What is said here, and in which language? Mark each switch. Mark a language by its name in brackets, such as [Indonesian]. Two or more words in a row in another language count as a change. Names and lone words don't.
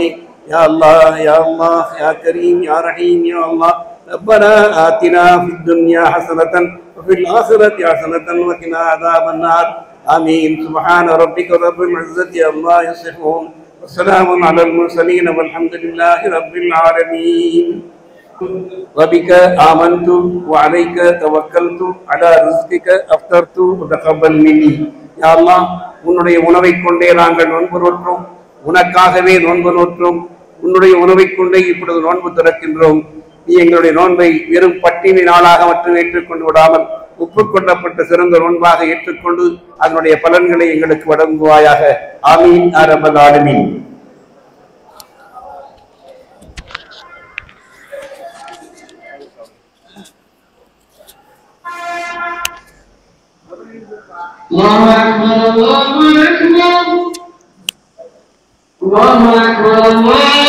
[Arabic] يا الله يا الله يا كريم يا رحيم يا الله. ربنا آتنا في الدنيا حسنة وفي الآخرة حسنة وقنا عذاب النار. ஆமீன். سبحان ربك رب العزة عما يصفون وسلام على المرسلين والحمد لله رب العالمين. وبك آمنت وعليك توكلت على رزقك أفطرت وتقبل مني. يا الله, [Tamil] உன்னுடைய உணவை கொண்டே நாங்கள் நோன்பு நோற்றோம், உனக்காகவே நோன்பு நோற்றோம். உன்னுடைய உணவை கொண்டே இப்பொழுது நோன்பு திறக்கின்றோம். நீ எங்களுடைய நோன்பை வெறும் பட்டினி நாளாக மட்டும் ஏற்றுக்கொண்டு விடாமல் ஒப்புக்கொள்ளப்பட்ட சிறந்த நோன்பாக ஏற்றுக்கொண்டு அதனுடைய பலன்களை எங்களுக்கு வழங்குவாயாக. [Arabic] آمين يا رب العالمين. الله أكبر الله أكبر الله أكبر الله